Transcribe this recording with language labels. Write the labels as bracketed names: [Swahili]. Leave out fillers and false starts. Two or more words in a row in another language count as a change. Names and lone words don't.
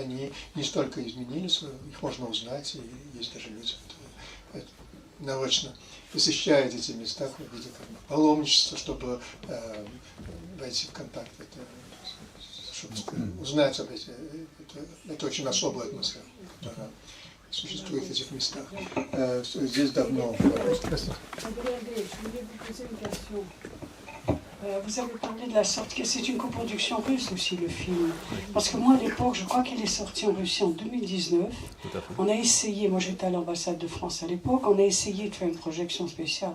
[Russian] Они не столько изменились, их можно узнать, и есть даже люди, которые наочно посещают эти места в виде паломничества, чтобы войти в контакт, чтобы узнать об этом. Это очень особая атмосфера, которая существует в этих местах. Здесь давно. [French] André André, je voulais vous poser une question. Vous avez parlé de la sortie, c'est une coproduction russe aussi le film. Parce que moi à l'époque, je crois qu'il est sorti en Russie en 2019. On a essayé, moi j'étais à l'ambassade de France à l'époque, on a essayé de faire une projection spéciale.